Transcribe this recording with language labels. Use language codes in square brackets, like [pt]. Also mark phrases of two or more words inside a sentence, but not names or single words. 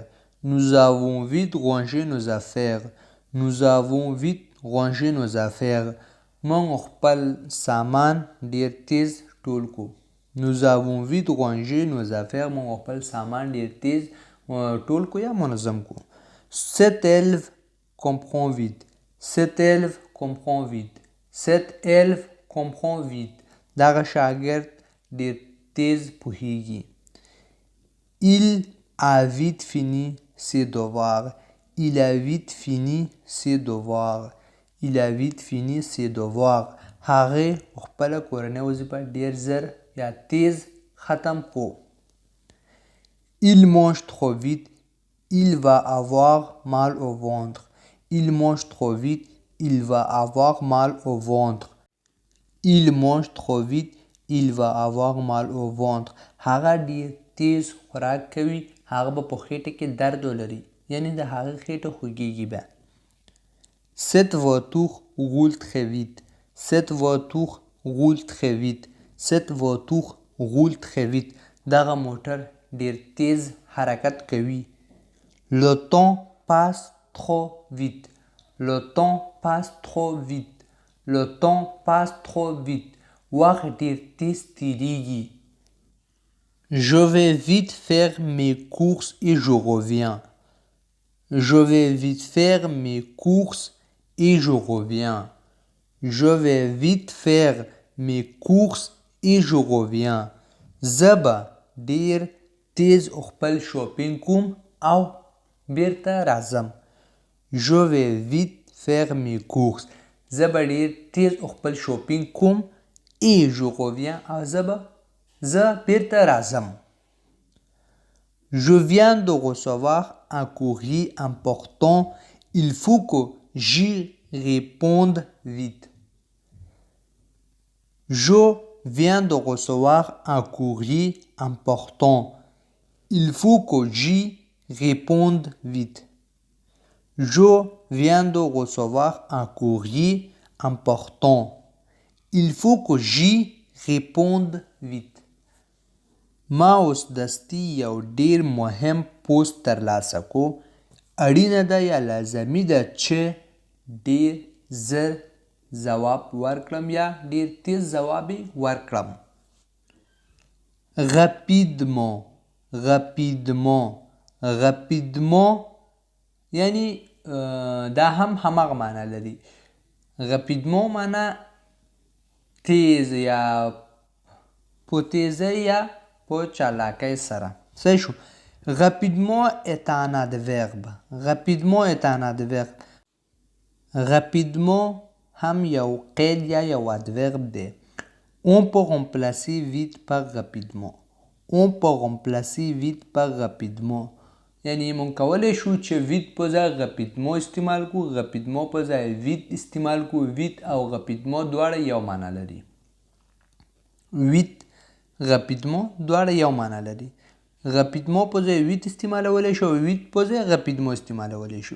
[fr] Nous avons vite rangé nos affaires. Nous avons vite rangé nos affaires. [ps] موږ خپل سامان ډیر تیز ټول کو. [fr] Nous avons vite rangé nos affaires. [ps] موږ خپل سامان ډیر تیز ټول کو یا منظم کو. [fr] Cet élève comprend vite. Cet élève comprend vite. Cet élève comprend vite. [ps] دغه شاګرد ډیر تیز پوهیږي. [fr] Il a vite fini ses devoirs. Il a vite fini ses devoirs. Il a vite fini ses devoirs. [ps] هغه خپل کورنۍ وظیفه ډیر زر یا تیز ختم کو. [fr] Il mange trop vite. Il va avoir mal au ventre. Il mange trop vite. Il va avoir mal au ventre. Il mange trop vite. Il va avoir mal au ventre. [ps] هغه ډیر تیز خوراک کوي. هغه به په خېټه کې درد ولري. یعنی د هغه خېټه خوږیږي به. [fr] Cette voiture roule très vite. Cette voiture roule très vite. Cette voiture roule très vite. [ps] دغه موټر ډیر تیز حرکت کوي. [fr] Le temps passe trop vite. Le temps passe trop vite. Le temps passe trop vite. [ps] وقت ډیر تیز تیریږي. [fr] Je vais vite faire mes courses et je reviens. Je vais vite faire mes courses et je reviens. Je vais vite faire mes courses et je reviens. [ps] زبا ډیر تیز خپل شاپینګ کوم او بیرته راځم. [fr] Je vais vite faire mes courses. [ps] زبا ډیر تیز خپل شاپینګ کوم [fr] et je reviens [ps] او زه بیرته راځم. [fr] Je viens de recevoir un courrier important. Il faut que j'y réponde vite. Je viens de recevoir un courrier important. Il faut que j'y réponde vite. Je viens de recevoir un courrier important. Il faut que j'y réponde vite. [ps] ما اوس دستي یو ډیر مهم پوسټ ترلاسه کو. اړینه ده یا لازمي ده چې ډیر زر ځواب ورکړم یا ډیر تیز ځواب ورکړم. [fr] Rapidement. Rapidement. [ps] Rapidement یعنی دا هم همغه معنا لري. Rapidement معنا تیز یا په تیزۍ یا په چالاکۍ سره. صحیح شو. [fr] Rapidement est un adverbe. Rapidement est un adverbe. [ps] Rapidement هم یو قید یا یو adverbe دی. [fr] On peut remplacer vite par rapidement. On peut remplacer vite par rapidement. [ps] یعنی مونږ کولی شو چې ویت په ځای rapidement استعمال کو. rapidement په ځای ویت استعمال کو. ویت او rapidement دواړه یو معنا لري. ویت rapidement دواړه یو معنا لري. rapidement په ځای ویت استعمالولی شو او ویت په ځای rapidement استعمالولی شو.